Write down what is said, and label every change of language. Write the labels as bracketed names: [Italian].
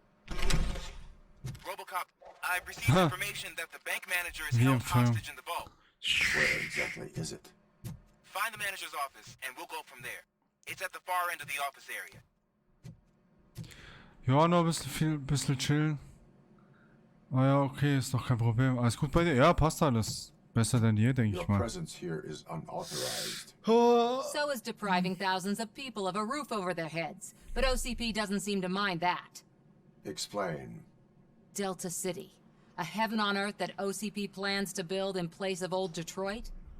[English] RoboCop, I've received information that the bank manager is held hostage in the vault. Where exactly is it? Find the manager's office and we'll go from there. It's at the far end of the office area. [German] Ja, noch ein bisschen chillen. Ah ja, okay, ist doch kein Problem. Alles gut bei dir? Ja, passt alles. Besser denn je, denke ich mal. [English] Your presence here is unauthorized. So is depriving thousands of people of a roof over their heads. But OCP doesn't seem to mind that. Explain. Delta City. A heaven on earth that OCP plans to build in place of old Detroit?